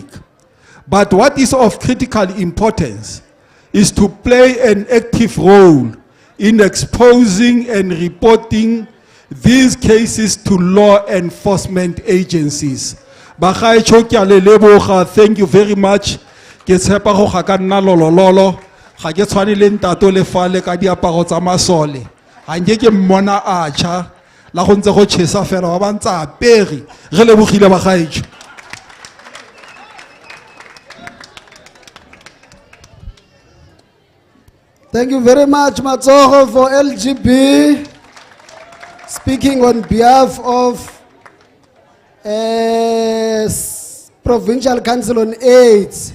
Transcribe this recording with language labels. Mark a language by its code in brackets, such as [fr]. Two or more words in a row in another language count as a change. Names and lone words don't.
[en] But what is of critical importance is to play an active role in exposing and reporting these cases to law enforcement agencies. Thank you very much. [nso] Ke tshepa go ga ka nna lolololo ga ke tshwane le ntato le fale ka diaparo tsa masole ga nke ke mmona a tšha la go ntse go tšhesa fela wa bantsa apere re lebogile bagaetsho. [en] Thank you very much, Matsogo, for LGB. Speaking on behalf of Provincial Council on AIDS.